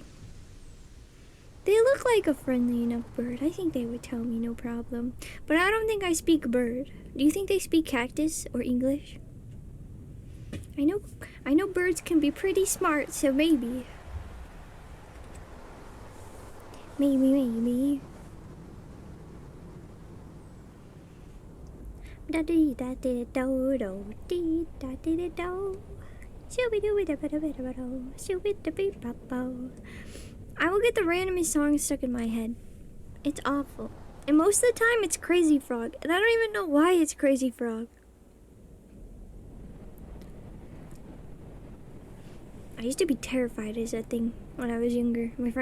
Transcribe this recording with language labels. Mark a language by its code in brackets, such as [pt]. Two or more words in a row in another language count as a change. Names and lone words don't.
[en] They look like a friendly enough bird. I think they would tell me no problem. But I don't think I speak bird. Do you think they speak cactus or English? I know birds can be pretty smart, so maybe. Maybe. Da dee da dee do do dee da dee do. Shooby dooby da ba da ba da ba do. Shooby da bee ba bo. I will get the randomest song stuck in my head. It's awful. And most of the time it's Crazy Frog. And I don't even know why it's Crazy Frog. I used to be terrified of that thing when I was younger.